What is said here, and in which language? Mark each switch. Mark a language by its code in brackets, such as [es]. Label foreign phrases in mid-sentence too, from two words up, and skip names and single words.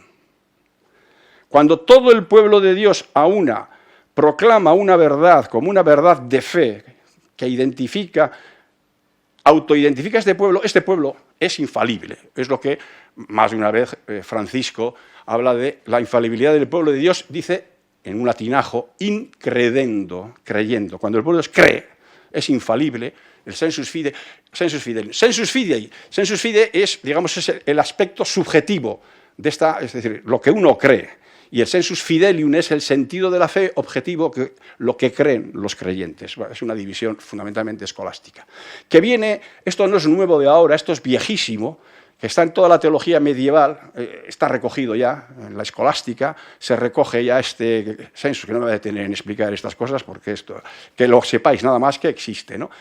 [es] Cuando todo el pueblo de Dios proclama una verdad como una verdad de fe que autoidentifica a este pueblo es infalible. Es lo que, más de una vez, Francisco habla de la infalibilidad del pueblo de Dios, dice en un latinajo, incredendo, creyendo. Cuando el pueblo de Dios cree, es infalible, el [la] sensus fidei. Sensus fidei [es] es, digamos, es el aspecto subjetivo de esta, es decir, lo que uno cree. Y el [la] sensus fidelium [es] es el sentido de la fe objetivo, lo que creen los creyentes. Es una división fundamentalmente escolástica. Que viene, esto no es nuevo de ahora, esto es viejísimo, que está en toda la teología medieval, está recogido ya en la escolástica, se recoge ya este sensus, que no me voy a detener en explicar estas cosas, porque esto, que lo sepáis nada más que existe, ¿no?